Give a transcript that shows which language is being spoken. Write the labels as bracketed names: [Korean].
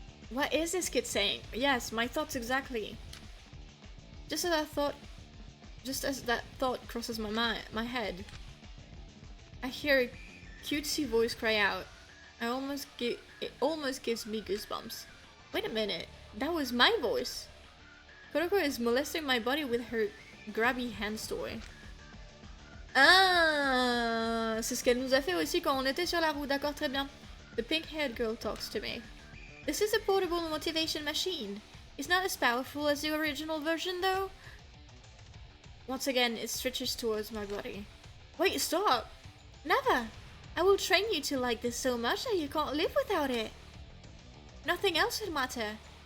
[English] What is this kid saying? Yes, my thoughts exactly. Just as that thought crosses my head, I hear a cutesy voice cry out. It almost gives me goosebumps. Wait a minute, that was my voice. Kodoko is molesting my body with her grabby hands toy. [French] Ah, c'est ce qu'elle nous a fait aussi quand on était sur la roue, d'accord, très bien. [English] The pink-haired girl talks to me. This is a portable motivation machine. It's not as powerful as the original version, though. Once again, it stretches towards my body. Wait, stop! Never! I will train you to like this so much that you can't live without it. Nothing else would matter.